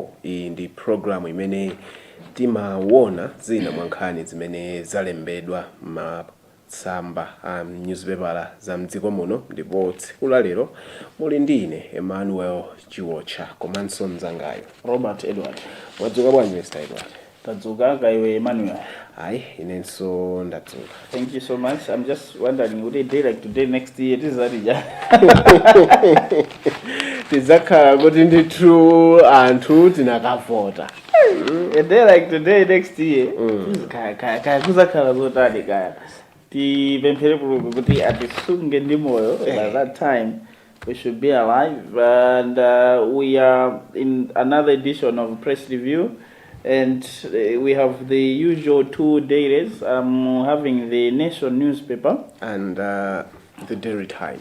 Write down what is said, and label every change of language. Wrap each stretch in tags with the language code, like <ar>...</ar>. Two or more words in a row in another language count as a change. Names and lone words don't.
<ny>Iyi ndi programu imene timawona zina mwankhani zimene zalembedwa matsamba newspaper za mdziko muno, ndipo tsiku la lero muli ndine Emmanuel Chiwocha komanso mzangayo Robert Edward. Mwadzuka bwanji Mr. Edward? Tadzuka kaiwe Emmanuel. Ayi, inenso ndadzuka.</ny> <en>Thank you so much. I'm just wondering, would a day like today next year, this is Arija?</en> <ny>Tizakhala kuti ndi true anthu tinakavota.</ny> <en>A day like today next year,</en> <ny>kuzakhala zotani kaya. Tipemphere Mulungu kuti atisunge ndi moyo.</ny> <en>By that time we should be alive, and we are in another edition of Press Review. And we have the usual two dailies. I'm having the Nation newspaper and the Daily Times.</en>